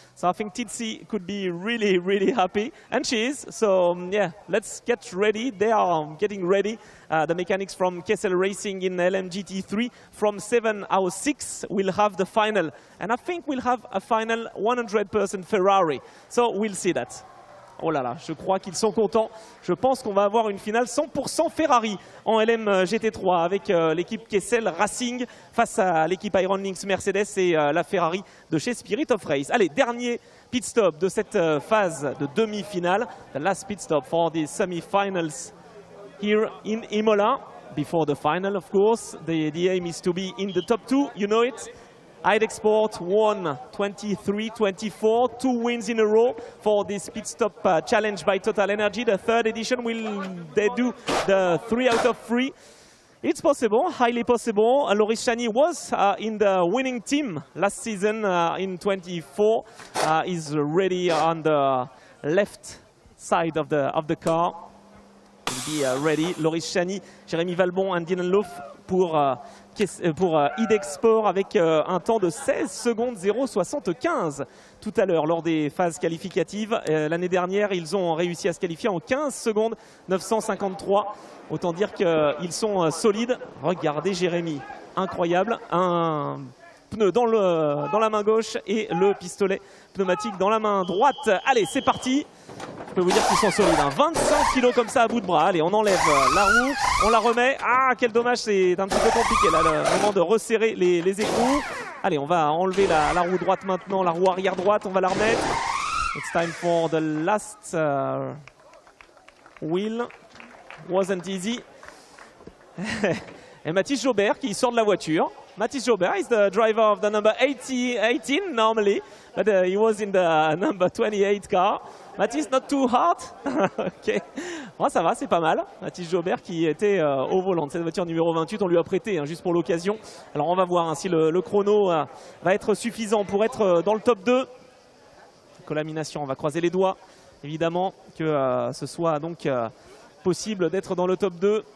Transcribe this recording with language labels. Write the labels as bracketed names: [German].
[English] So I think Titsi could be really happy, and she is. So yeah, let's get ready. They are getting ready. The mechanics from Kessel Racing in LMP3 from 7:06 will have the final, and I think we'll have a final 100% Ferrari. So we'll see that. [French] Oh là là, je crois qu'ils sont contents. Je pense qu'on va avoir une finale 100% Ferrari en LM GT3 avec l'équipe Kessel Racing face à l'équipe Iron Lynx Mercedes et la Ferrari de chez Spirit of Race. Allez, dernier pit stop de cette phase de demi-finale. [English] The last pit stop for the semi-finals here in Imola. Before the final, of course, the aim is to be in the top 2, you know it. Idexport won 23-24, 2 wins in a row for this pit stop challenge by TotalEnergies. The third edition, will they do the 3 out of 3? It's possible, highly possible. Loris Chani was in the winning team last season in 24. Is ready on the left side of the car. Will be ready. [French] Loris Chani, Jérémy Valbon and Dylan Loaf pour Idexport avec un temps de 16 secondes 0,75 tout à l'heure lors des phases qualificatives. L'année dernière, ils ont réussi à se qualifier en 15 secondes 953. Autant dire qu'ils sont solides. Regardez Jérémy, incroyable. Un pneu dans la main gauche et le pistolet pneumatique dans la main droite. Allez, c'est parti. Je peux vous dire qu'ils sont solides, hein. 25 kilos comme ça à bout de bras. Allez, on enlève la roue, on la remet. Ah, quel dommage, c'est un petit peu compliqué là, le moment de resserrer les écrous. Allez, on va enlever la roue droite maintenant, la roue arrière droite, on va la remettre. [English] It's time for the last wheel. Wasn't easy. [French] Et Mathis Jaubert qui sort de la voiture. [English] Mathis Jaubert is the driver of the number 18 normally, but he was in the number 28 car. [French] Mathis, [English] not too hard. Ok. [French] Bon, ça va, c'est pas mal. Mathis Jaubert qui était au volant de cette voiture numéro 28. On lui a prêté juste pour l'occasion. Alors on va voir si le chrono va être suffisant pour être dans le top 2. Colamination, on va croiser les doigts. Évidemment que ce soit donc possible d'être dans le top 2.